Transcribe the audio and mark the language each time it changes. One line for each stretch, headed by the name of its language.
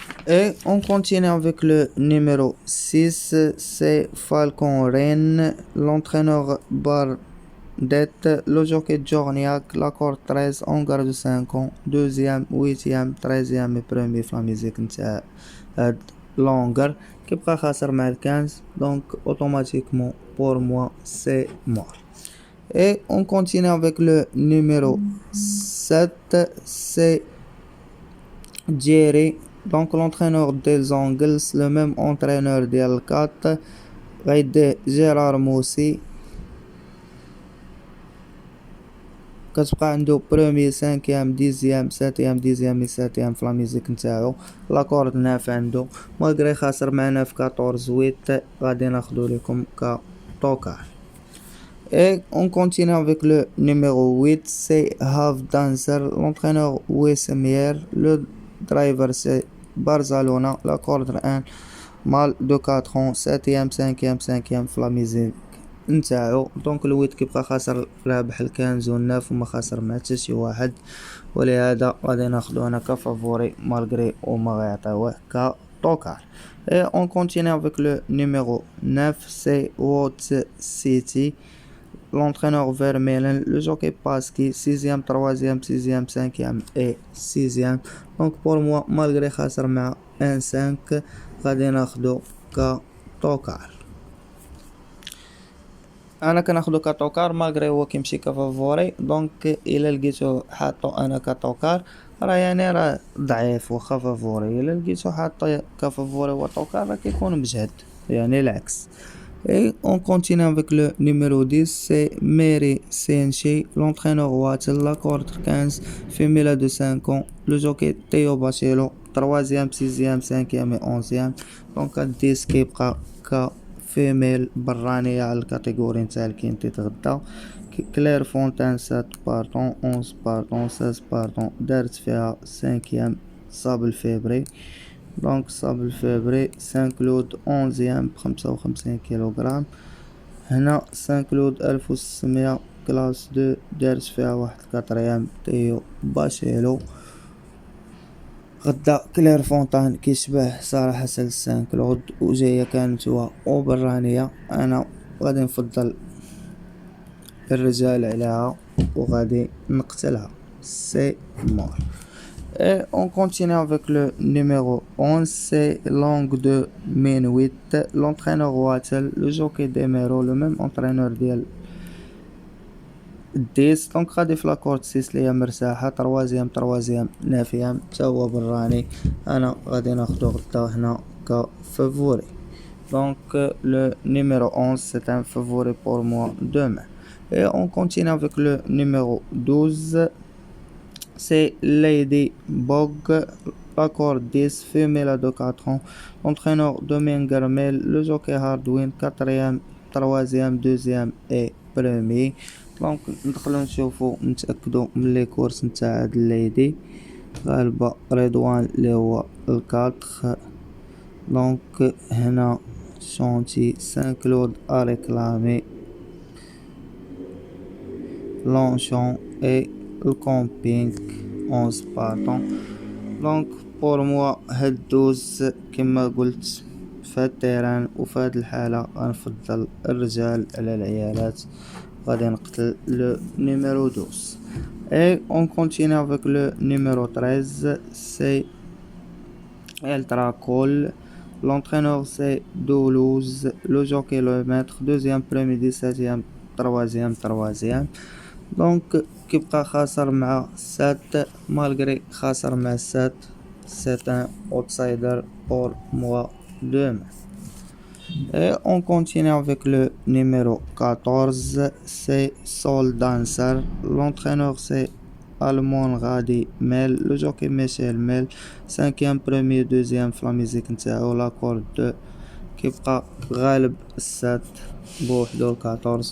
French: Et on continue avec le numéro 6, c'est Falcon Rennes, l'entraîneur Bardette. le jockey Jorniak, la corde 13, on garde 5 ans, 2e, 8e, 13e et premier
Arabic: في لا ميوزيك نتاع هاد لونغر كيبقى خاسر مع 15.
French: donc automatiquement pour moi c'est mort. Et on continue avec le numéro 7, c'est Jerry, donc l'entraîneur des Angles, le même entraîneur
Arabic: ديال 4 غيديه
French: جيرار موسي.
Arabic: كتبقى عنده
French: premier 5e 10e 7e 10e et 7e
Arabic: في لا ميوزيك نتاعو. لا كورد 9 عنده مالغري خاسر معنا في 14 8 غادي ناخدو لكم كطوكار.
French: Et on continue avec le numéro 8, c'est Half Dancer, l'entraîneur Wessemier. le driver c'est Barzalona, la corde 1 mal de 4 ans 7e 5e 5e
Arabic: في لا ميوزيك نتاعو. دونك الويت كيبقى خاسر رابح الكنز والناف وما خاسر مع حتى شي واحد ولهذا غادي ناخدو انا كفافوري مالغري وما غيعطيوه كطوكار.
French: Et on continue avec le numéro 9, c'est Watts City, l'entraîneur Vermeulen. le jockey Paski 6e 3e 6e 5e et 6e. donc pour moi
Arabic: مالغري خاسر مع 1-5 غادي ناخدو كطوكار. انا كناخدو كطوكار مالغري هو كيمشي كفافوري. دونك الا لقيتو حاطو انا كطوكار راه يعني راه ضعيف واخا فافوري. الا لقيتو حاطو كفافوري وطوكار راه كيكون مجهد يعني العكس.
French: Et on continue avec le numéro 10, c'est Mary Senshi, l'entraîneur Wattel, la corde 15, femelle de 5 ans. le jockey Théo Bachelot, 3e 6e 5e et 11e.
Arabic: donc 10 كيبقى كفيميل برانية على الكاتيجوري نتاع الكينتي تغدا. كلير فونتان 7 بارطون 11 بارطون 16 بارطون دارت فيها 5e صابل فيبري. دونك صابل فيبري 5 لود 11e 55 كيلوغرام. هنا 5 لود 1600 كلاس 2 دارت فيها واحد 4 تيو باشيلو. غدا كلير فونتان كيشبه صراحة 5 لود وجاية كانت هو وبرانية. انا غادي نفضل الرجال عليها وغادي نقتلها سي مور.
French: Et on continue avec le numéro 11, c'est Langue de Minuit, l'entraîneur Wattel. le jockey Demero, le même entraîneur
Arabic: ديال 10. donc غادي في لاكورد 6 اللي هي مرتاحة 3e 9e تا هو براني. انا غادي ناخدو غدا هنا كفافوري.
French: donc le numéro 11 c'est un favori pour moi demain. Et on continue avec le numéro 12, c'est Lady Bog, la corde 10, femelle de 4 ans. l'entraîneur Domingue Garmel. le jockey Hardwin 4e 3e 2e et premier.
Arabic: دونك ندخلو نشوفو نتأكدو من لي كورس نتاع هاد الليدي. غالبا رضوان اللي هو الكاتخ. دونك هنا شونتي سان كلود ا ريكلامي لونشون اي الكومبينغ 11 بارطون. دونك بور موا هاد دوز كما قلت فهاد التيران وفهاد الحالة غنفضل الرجال على العيالات. غادي نقتل لو نيميرو 12
French: et on continue avec le numéro 13, c'est Eltra Cole. L'entraîneur c'est Doulouse, le jockey le maître, deuxième, premier, 17e, troisième.
Arabic: Donc كيبقى خاسر مع 7 malgré خاسر مع 7.
French: C'est un outsider pour moi demain. Et on continue avec le numéro 14, c'est Soul Dancer. L'entraîneur c'est Almon Radi Mel, le jockey Michel Mel, 5e, premier, deuxième, la musique نتاعو l'accord 2
Arabic: كيبقى غالب 7 بوحدو 14.